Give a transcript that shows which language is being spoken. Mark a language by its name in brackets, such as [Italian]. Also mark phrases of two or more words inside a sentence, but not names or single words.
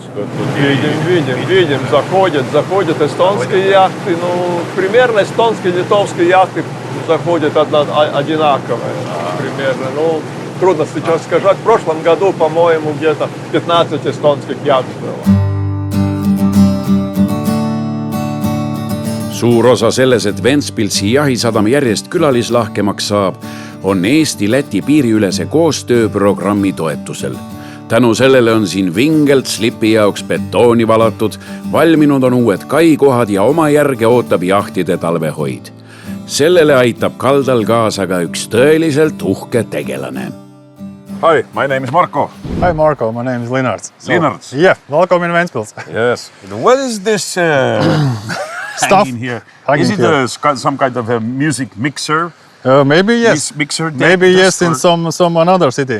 [Russian] Видим, заходят эстонские яхты. Ну, примерно эстонские, литовские яхты заходят одинаковые, примерно. Ну, трудно сейчас сказать. В прошлом году, по-моему, где-то 15 эстонских яхт было. [Estonian] Suur osa selles, et Ventspilsi jahisadam järjest külalislahkemaks saab, on Eesti-Läti piiriülese koostööprogrammi toetusel. Tänu sellele on siin vingelt slipi jaoks betooni valatud, valminud on uued kaikohad ja oma järge ootab jahtide talvehoid. Sellele aitab kaldal kaasa ka üks tõeliselt uhke tegelane. [English] Hi, my name is Marko. Hi Marko, my name is Linnart. Linnart? Yeah, welcome in Ventspils. Yes. What is this Stuff hanging here? hanging Is it here. some kind of a music mixer? Maybe yes. Mixer Maybe yes in some another city.